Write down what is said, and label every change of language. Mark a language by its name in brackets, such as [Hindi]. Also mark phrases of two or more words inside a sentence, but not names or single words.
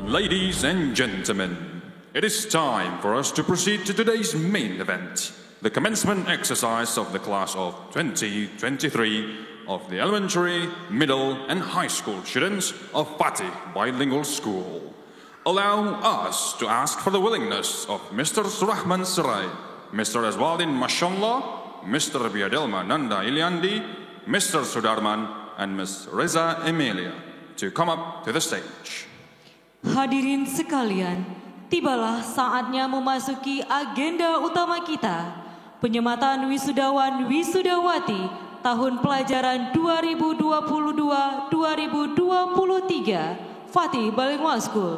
[English] Ladies and gentlemen, it is time for us to proceed to today's main event, the commencement exercise of the class of 2023 of the elementary, middle, and high school students of Fatih Bilingual School. Allow us to ask for the willingness of Mr. Surahman Sirai, Mr. Azwaldin Mashallah, Mr. Biadelma Nanda Iliandi, Mr. Sudarman, and Ms. Reza Emilia to come up to the stage. [Indonesian] Hadirin sekalian, tibalah saatnya memasuki agenda utama kita, penyematan wisudawan wisudawati tahun pelajaran 2022-2023 Fatih Bilingual School.